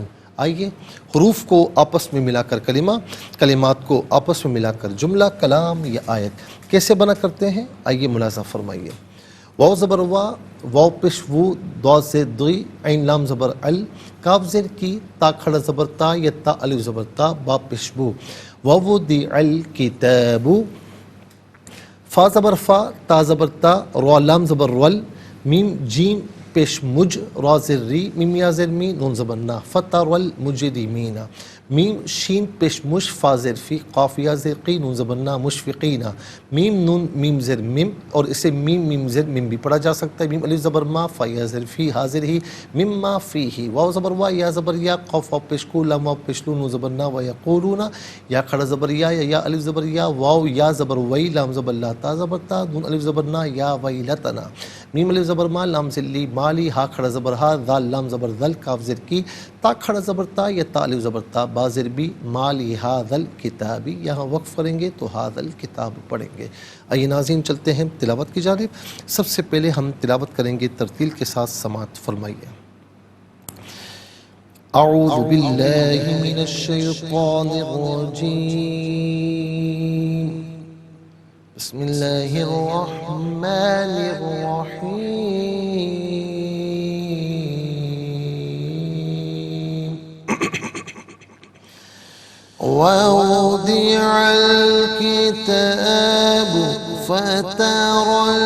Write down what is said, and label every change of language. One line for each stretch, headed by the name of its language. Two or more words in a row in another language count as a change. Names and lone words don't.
Urdu: آئیے حروف کو آپس میں ملا کر کلمہ، کلمات کو آپس میں ملا کر جملہ، کلام یا آیت کیسے بنا کرتے ہیں، آئیے ملاحظہ فرمائیے۔ واو زبر وا، واو پیش وو، دو سے دوئی، عین لام زبر ال، کاف زیر کی، تا کھڑا زبر تا یا تا الف زبر تا، با پیش بو، واو دی ال کتابو، فا زبر فا، تا زبر تا، رو لام زبر رول، میم جیم پیش مج، را زر ری، میم یا زر می، نون زبر نا،
Arabic: فتر المجرمین،
Urdu: میم شین پیش مش، فا زر فی، قاف یا زر قی، نون زبر نا، مشفقین، میم نون میم زر میم، اور اسے میم زر میم بھی پڑھا جا سکتا ہے، میم الف زبر ما، فا یا زر فی، حاضر ہی،
Arabic: مما فی ہی،
Urdu: واو زبر وا، یا زبر یا، قاف واو پیش کو، لام واو پیش لو، نون زبر نا،
Arabic: و یقولون،
Urdu: یا کھڑا زبر یا الف زبر یا، واو یا زبر وی، لام زبر لا، تا زبر تا، نون الف زبر نا،
Arabic: یا ویلتنا،
Urdu: میم الف زبر ما، لام زلی مالی، ہا کھڑا زبر ہا، ذال لام زبر ذل، کاف زر کی، تا کھڑا زبر تا یا تا الف زبر تا، با زر بی،
Arabic: مالی ہاذل کتابی،
Urdu: یہاں وقف کریں گے تو
Arabic: ہاذل کتاب
Urdu: پڑھیں گے۔ آئیے ناظرین چلتے ہیں تلاوت کی جانب۔ سب سے پہلے ہم تلاوت کریں گے ترتیل کے ساتھ، سماعت فرمائیے۔
Arabic: اعوذ باللہ من الشیطان الرجیم، بسم اللہ الرحمن الرحیم۔ ووضع الكتاب فترى